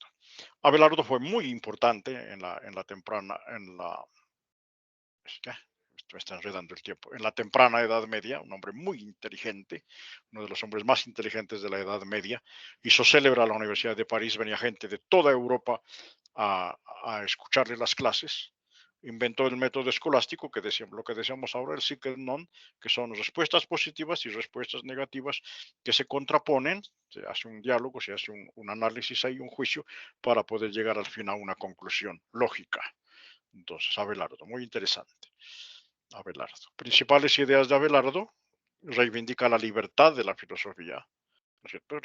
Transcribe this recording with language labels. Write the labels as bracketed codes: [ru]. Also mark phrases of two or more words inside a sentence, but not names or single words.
[es] Abelardo fue muy importante en la temprana, ya, me está enredando el tiempo, en la temprana Edad Media, un hombre muy inteligente, uno de los hombres más inteligentes de la Edad Media, hizo célebre a la Universidad de París, venía gente de toda Europa a escucharle las clases, inventó el método escolástico, lo que decíamos ahora, el [la] sic et non, [es] que son respuestas positivas y respuestas negativas que se contraponen, se hace un diálogo, se hace un análisis ahí, un juicio, para poder llegar al fin a una conclusión lógica. Entonces, Abelardo, muy interesante. Abelardo. Principales ideas de Abelardo, reivindica la libertad de la filosofía, ¿no es cierto?